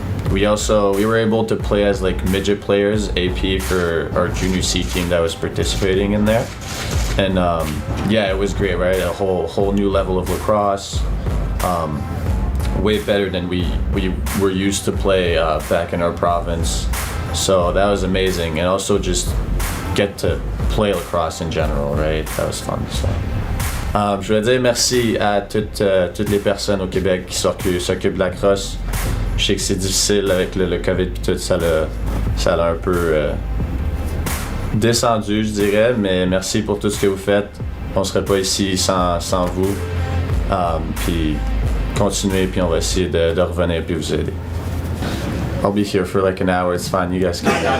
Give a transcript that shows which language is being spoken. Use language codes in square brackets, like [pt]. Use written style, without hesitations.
[en] We were able to play as midget players, AP, for our junior C team that was participating in there, and it was great, right? A whole new level of lacrosse, way better than we were used to play back in our province. So that was amazing, and also just get to play lacrosse in general, right? That was fun. So. [fr] Je voudrais dire merci à toutes les personnes au Québec qui s'occupent de la crosse. Je sais que c'est difficile avec le COVID et tout, ça l'a un peu descendu, je dirais, mais merci pour tout ce que vous faites. On serait pas ici sans vous. Puis continuez, puis on va essayer de revenir puis vous aider. [en] I'll be here for an hour, it's fine, you guys can.